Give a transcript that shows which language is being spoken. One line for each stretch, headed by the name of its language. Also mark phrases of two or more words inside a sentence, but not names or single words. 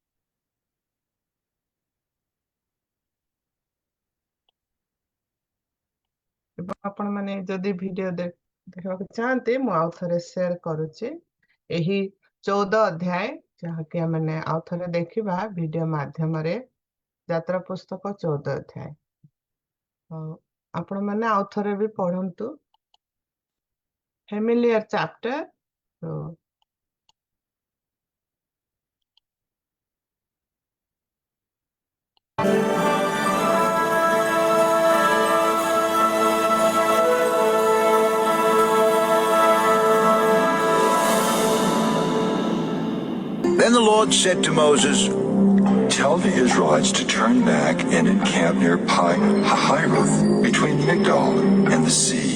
Odia: ଏବଂ ଆପଣ ମାନେ ଯଦି ଭିଡିଓ ଦେଖିବାକୁ ଚାହାନ୍ତି ମୁଁ ଆଉ ଥରେ ସେୟାର କରୁଛି ଏହି 14 ଅଧ୍ୟାୟ ଯାହାକି ଆମେ ଆଉ ଥରେ ଦେଖିବା ଭିଡିଓ ମାଧ୍ୟମରେ। ଯାତ୍ରା ପୁସ୍ତକ 14 ଅଧ୍ୟାୟ ଆପଣ ମାନେ ଆଉ ଥରେ ବି ପଢନ୍ତୁ।
English: familiar chapter. Then the Lord said to Moses, "Tell the Israelites to turn back and encamp near Pi-hahiroth, between Migdol and the sea.